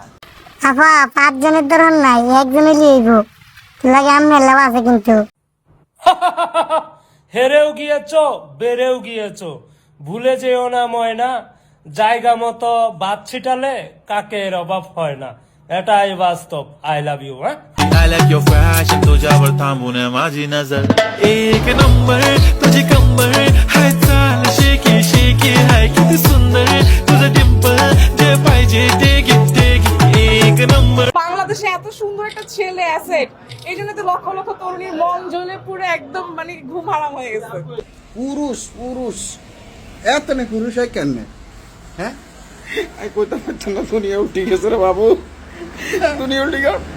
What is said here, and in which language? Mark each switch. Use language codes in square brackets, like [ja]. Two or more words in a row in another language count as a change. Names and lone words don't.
[bn] আপা 5 জনের ধরন নাই, একজনই লিয়েইব লাগে। আমি মেলাও আছে কিন্তু। হেরেও গিয়েছো, বেড়েও গিয়েছো, ভুলে যেও না ময়না, জায়গা মতো ভাত ছিটালে কাকের অভাব হয় না। এটাই বাস্তব। [en] I love you. [bn] হ্যাঁ, [en] I like your fashion, [mr] तुझ्यावर थांबून माझी नजर एक नंबर तुझी कंबर हाय चाल शेकी शेकी हाय किती सुंदर तुझं डिंपल जे पाहिजे ते एक नंबर। [bn] বাংলাদেশে এত সুন্দর একটা ছেলে অ্যাসেট, এই জন্য তো লক্ষ লক্ষ তরুণীর মন জ্বলে পুরো একদম মানে ঘুম হারাম হয়ে গেছে। পুরুষ পুরুষ এত না পুরুষ হয় কেন? হ্যাঁ, আমি কইতে পারতাম না। দুনিয়া উল্টে গেছে রে বাবু, দুনিয়া উল্টে গেল।